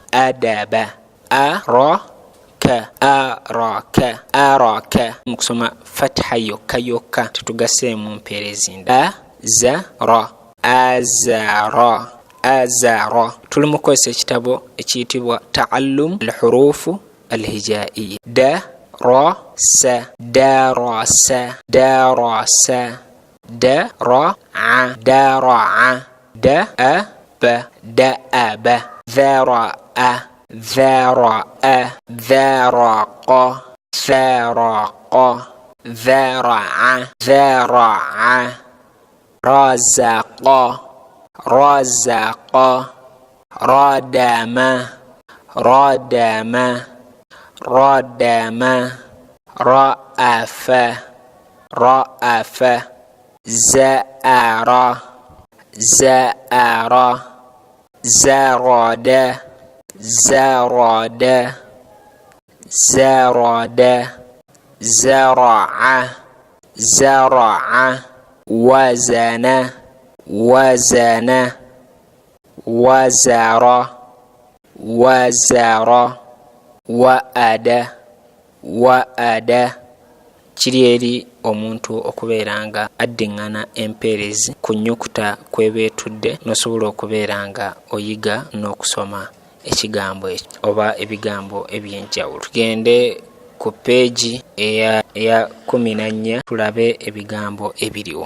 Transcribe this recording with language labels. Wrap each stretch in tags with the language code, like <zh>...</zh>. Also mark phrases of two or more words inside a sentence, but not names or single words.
<ar>أدب، أرك، أرك.</ar> <lg>Mukusoma fatha yokka yokka, tetugaseemu mpeerezi ndala.</lg> <ar>أزر، أزر، أزر.</ar> <lg>Tuli mu kukozesa ekitabo ekiyitibwa Ta'allum al-Hurufu al-Hijaiya.</lg> <ar>درس، درس، درس. درأ، درأ. دأب، دأب. ذرأ, ذرأ, ذرق، ذرق، ذرع، ذرع. رزق، رزق. ردم، ردم، ردم. رأف، رأف. زأر، زأر. زرد، زرد، زرد. زرع، زرع. وزن، وزن. وزر، وزر. وأد، وأد.</ar> <lg>Kiri eri omuntu okubeera nga addiŋŋana empeerezi ku nnyukuta kwebeetudde n'osobola okubeera nga oyiga n'okusoma ekigambo ekyo oba ebigambo eby'enjawulo. Tugende ku peegi eya 14 tulabe ebigambo ebiriwo.</lg>